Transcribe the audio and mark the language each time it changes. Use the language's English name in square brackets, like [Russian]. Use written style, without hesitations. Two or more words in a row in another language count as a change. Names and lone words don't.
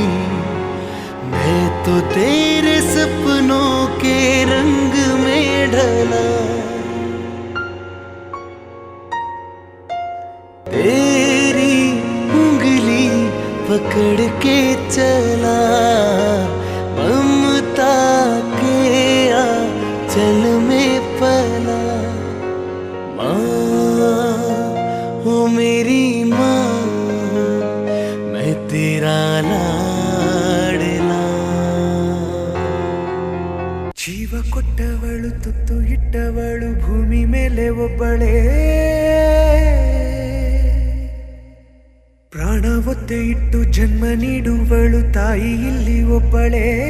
[Hindi] मैं तो तेरे सपनों के रंग में ढला, तेरी उंगली पकड़ के चला, ममता के आंचल में पला. माँ हो मेरी माँ, मैं तेरा लाडला. [Kannada] ಜೀವ ಕೊಟ್ಟವಳು ತುತ್ತು ಇಟ್ಟವಳು ಭೂಮಿ ಮೇಲೆ ಒಬ್ಬಳೇ, ಪ್ರಾಣ ಒತ್ತೆ ಇಟ್ಟು ಜನ್ಮ ನೀಡುವಳು ತಾಯಿ ಇಲ್ಲಿ ಒಬ್ಬಳೇ.